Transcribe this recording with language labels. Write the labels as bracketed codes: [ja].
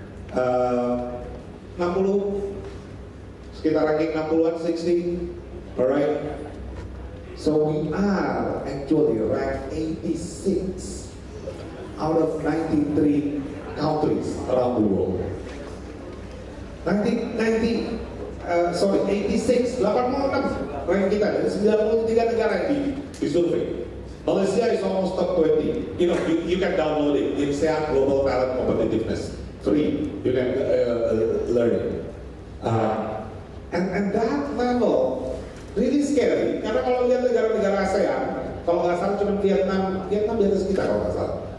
[id] 60, sekitar ranking 60-an, 60, alright. [en] So we are actually ranked 86 out of 93 countries around the world. [id] 86, 86, 86 rank kita dari 93 negara yang disurvei. [en] Malaysia is almost top 20. You can download it. INSEAD Global Talent Competitiveness. free. You can learn it. And that level really scary. [id] Karena kalau lihat negara-negara ASEAN, kalau nggak salah cuma Vietnam di atas kita kalau nggak salah.